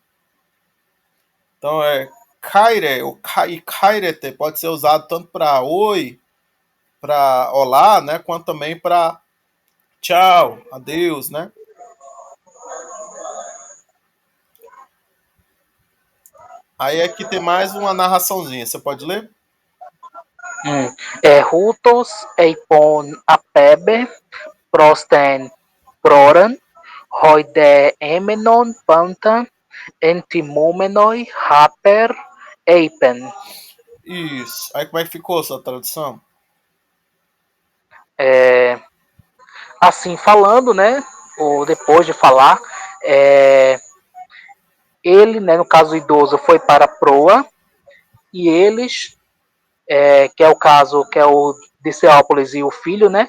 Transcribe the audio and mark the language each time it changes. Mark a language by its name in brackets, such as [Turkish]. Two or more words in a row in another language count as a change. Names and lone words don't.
[Portuguese] Então, Kaire ou Kairete pode ser usado tanto para oi, para olá, né? Quanto também para tchau, adeus, né? Aí aqui tem mais uma narraçãozinha. Você pode ler? [Greek] οὕτως εἰπὼν ἀπέβη πρὸς τὴν πρῷραν οἱ δὲ ἔμενον πάντα ἐντιμώμενοι ἅπερ εἶπεν. [Portuguese] Isso. Aí como é que ficou a sua tradução? Assim, falando, né? Ou depois de falar, ele, né, no caso o idoso, foi para a proa e eles, que é o caso, que é o Diceópolis e o filho, né?